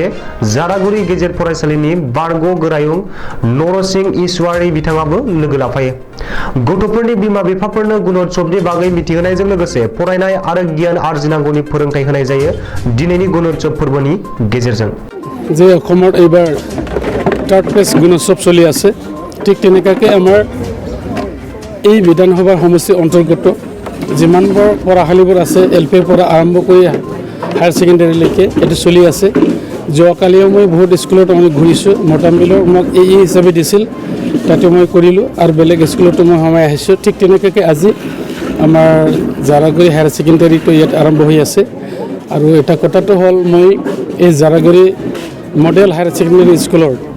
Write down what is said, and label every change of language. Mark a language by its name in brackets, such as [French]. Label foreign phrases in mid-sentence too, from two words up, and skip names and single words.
[Bodo] जारागुरि गेजेर फरायसालिनि बारग' गोरायुं नरसिं ईश्वारी बिथाङाबो लोगो लाफायो गथ'फोरनि बिमा बिफाफोरनो गुणोत्सवनि बागै मिथिहोनायजों लोगोसे फरायनाय आरो गियान आरजिनांगौनि फोरोंथाय होनाय जायो दिनैनि गुणोत्सव फोरबोनि गेजेरजों [Assamese] जे অসমত এইবাৰ [English] third phase [Assamese] গুণোৎসৱ চলি আছে ঠিক তেনেকুৱাকৈ আমাৰ এই বিধানসভাৰ সমষ্টিৰ অন্তৰ্গত যিমানবোৰ পঢ়াশালীবোৰ আছে এলপিৰ পৰা আৰম্ভ কৰি [English] higher secondary [Assamese] এইটো চলি আছে যোৱাকালিও মই বহুত স্কুলত মই ঘূৰিছোঁ মটামিলৰ মোক এই হিচাপে দিছিল তাতে মই কৰিলোঁ আৰু বেলেগ স্কুলতো মই সোমাই আহিছোঁ ঠিক তেনেকুৱাকৈ আজি আমাৰ জাৰাগুৰি [English] higher secondary [Assamese] ইয়াত আৰম্ভ হৈ আছে আৰু এটা কথাটো হ'ল মই এই জাৰাগুৰি মডেল হায়াৰ ছেকেণ্ডেৰী স্কুলৰ